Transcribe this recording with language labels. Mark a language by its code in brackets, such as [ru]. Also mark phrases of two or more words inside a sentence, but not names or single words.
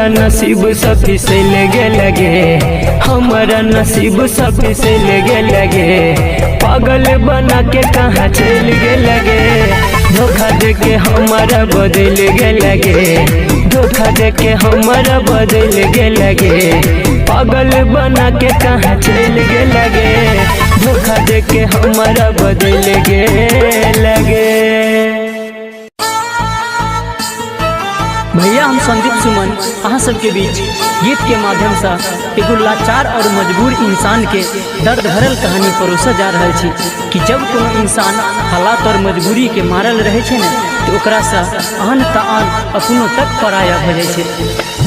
[mai] नसीब सखी से लगे लगे हमारा नसीब सखी से लगे लगे पागल बना के कहाँ चल गे लगे धोखा दे के हमारा बदल गे लगे धोखा दे के हमारा बदल गे लगे पागल बना के कहाँ चल गे लगे धोखा दे के हमारा बदल गे लगे। भैया हम संदीप सुमन अहाँ सबके बीच गीत के माध्यम से एगो लाचार और मजबूर इंसान के दर्द भरल कहानी परोसा जा रहा छी कि जब कोनो इंसान हालात और मजबूरी के मारल रहे छे ने तो ओकरा से आन तान अपनों तक पराया भ जाय छे।